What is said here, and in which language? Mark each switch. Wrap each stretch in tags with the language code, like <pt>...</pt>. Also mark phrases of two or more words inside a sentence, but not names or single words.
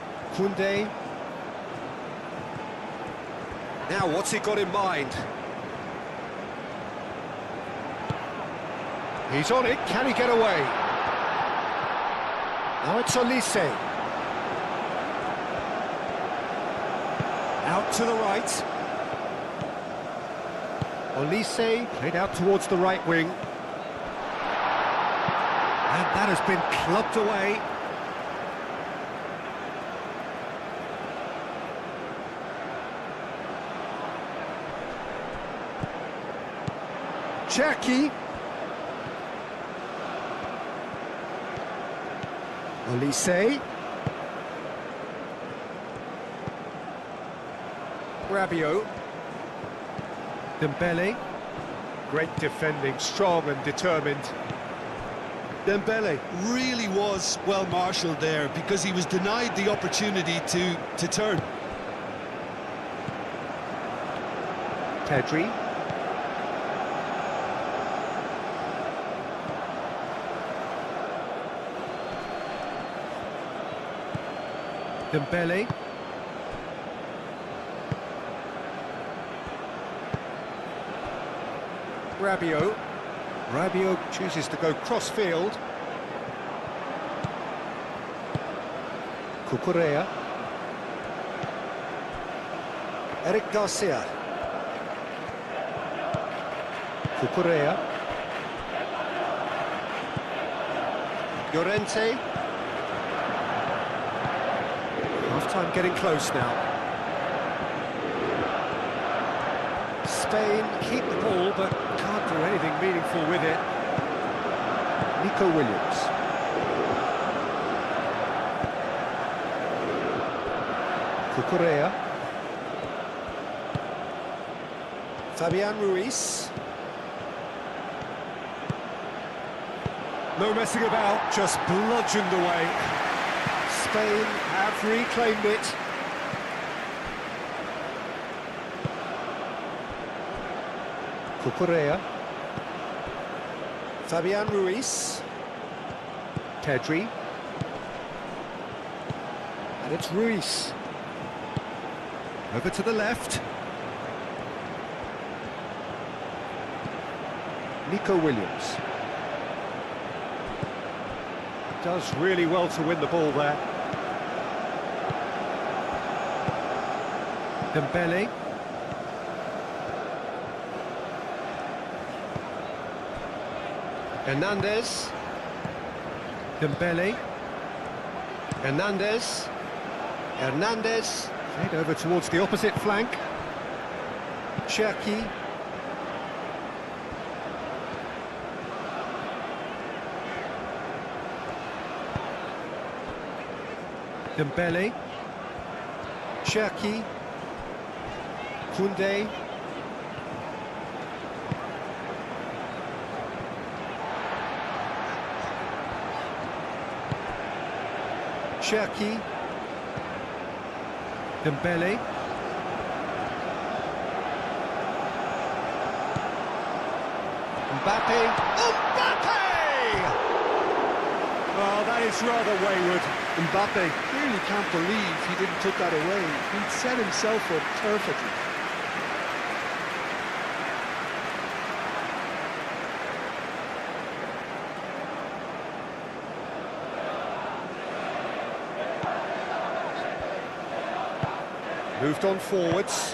<en>Koundé. Now, what's he got in mind? He's on it, can he get away? Now it's Olise. Out to the right. Olise played out towards the right wing. And that has been clubbed away. Cherki. Olise. Rabiot. Dembele. Great defending, strong and determined. Dembele really was well marshalled there because he was denied the opportunity to turn. Pedri. Dembele. Rabiot. Rabiot chooses to go cross-field. Cucurella. Eric Garcia. Cucurella. Llorente. Half-time getting close now. Spain keep the ball, but can't do anything meaningful with it. Nico Williams. Cucurella. Fabian Ruiz. No messing about, just bludgeoned away. Spain have reclaimed it. Cucurella. Fabian Ruiz. Pedri. And it's Ruiz. Over to the left. Nico Williams. Does really well to win the ball there. Dembele. Hernandez. Dembele. Hernandez. Hernandez. Played over towards the opposite flank. Cherki. Dembele. Cherki. Koundé. Cherki. Dembele. Mbappe. Mbappe! Oh, that is rather wayward. Mbappe really can't believe he didn't put that away. He'd set himself up perfectly. Moved on forwards.</en>